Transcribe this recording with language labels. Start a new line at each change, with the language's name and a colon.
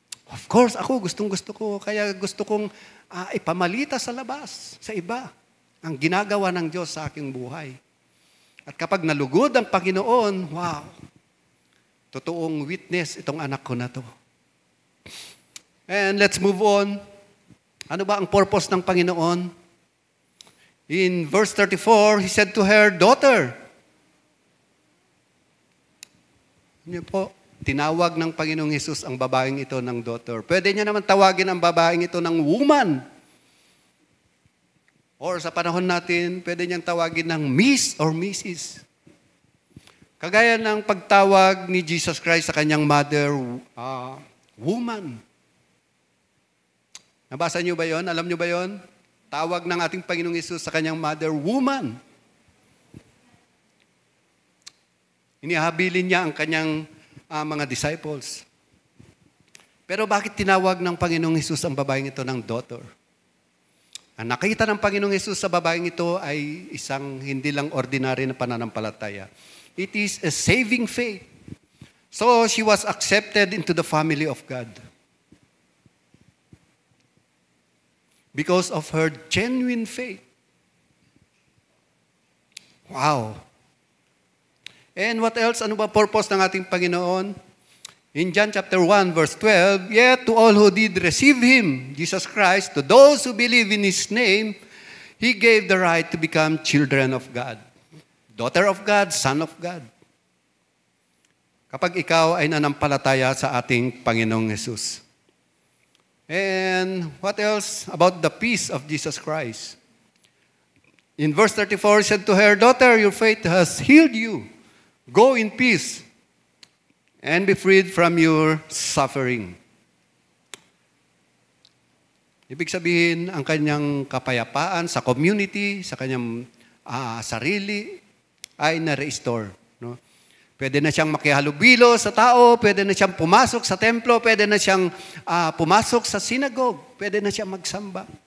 English: Of course,
Filipino: ako gustong-gusto ko. Kaya gusto kong ipamalita sa labas, sa iba, ang ginagawa ng Diyos sa aking buhay. At kapag nalugod ang Panginoon, wow! Totoong witness itong anak ko na to.
English: And let's move on.
Filipino: Ano ba ang purpose ng Panginoon?
English: In verse 34, He said to her, "Daughter."
Filipino: Ano po? Tinawag ng Panginoong Hesus ang babaeng ito ng daughter. Pwede niya naman tawagin ang babaeng ito ng woman. Or sa panahon natin, pwede niyang tawagin ng Miss or Mrs. Kagaya ng pagtawag ni Jesus Christ sa kanyang mother, woman. Nabasa niyo ba yon? Alam niyo ba yon? Tawag ng ating Panginoong Hesus sa kanyang mother, woman. Inihabilin niya ang kanyang mga disciples. Pero bakit tinawag ng Panginoong Hesus ang babaeng ito ng daughter? Ang nakita ng Panginoong Hesus sa babaeng ito ay isang hindi lang ordinary na pananampalataya.
English: It is a saving faith. So, she was accepted into the family of God. because of her genuine faith.
Filipino: Wow.
English: And what else?
Filipino: Ano ba purpose ng ating Panginoon?
English: In John chapter 1, verse 12, yet to all who did receive Him, Jesus Christ, to those who believe in His name, He gave the right to become children of God. Daughter of God, son of God.
Filipino: Kapag ikaw ay nanampalataya sa ating Panginoong Jesus.
English: And what else about the peace of Jesus Christ? In verse 34, He said to her, daughter, your faith has healed you. Go in peace and be freed from your suffering.
Filipino: Ibig sabihin, ang kanyang kapayapaan sa community, sa kanyang sarili, ay na-restore. No? Pwede na siyang makihalubilo sa tao, pwede na siyang pumasok sa templo, pwede na siyang pumasok sa synagogue, pwede na siyang magsamba.